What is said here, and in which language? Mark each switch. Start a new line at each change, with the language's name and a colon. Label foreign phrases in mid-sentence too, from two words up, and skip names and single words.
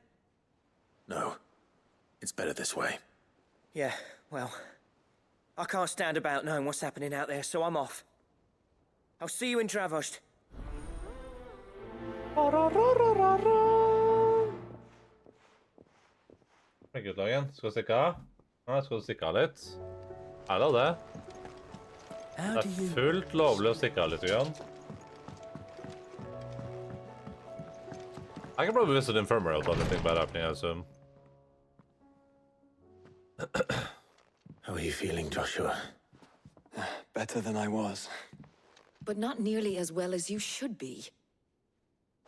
English: No. It's better this way. Yeah, well... I can't stand about knowing what's happening out there, so I'm off. I'll see you in Dravost. Very good, Logan.
Norwegian: Skal vi stikke av? Ja, skal du stikke av litt? Er det det? Det er fullt lovlig å stikke av litt igjen.
English: I can probably visit the infirmary without anything bad happening, I assume. How are you feeling, Joshua? Better than I was. But not nearly as well as you should be.